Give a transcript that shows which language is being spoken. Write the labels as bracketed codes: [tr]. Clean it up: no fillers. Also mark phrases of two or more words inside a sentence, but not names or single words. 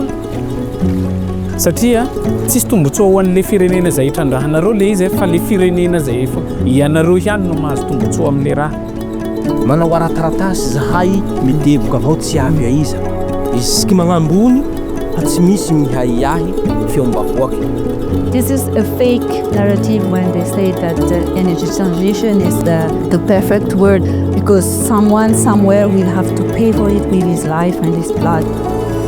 [mg] Satria tsisy tombotsoa ho an'le firenena zay itrandrahanareo le izy fa le firenena zay efa ianareo ihany no mahazo tombotsoa amin'le raha. Manao arataratasy zahay midevoka avao tsy avy aiza. Isaky magnambony fa tsy misy mihaiahy feom-bahoaky. [en] This is a fake narrative when they say that the energy transition is the perfect word because someone somewhere will have to pay for it with his life and his blood.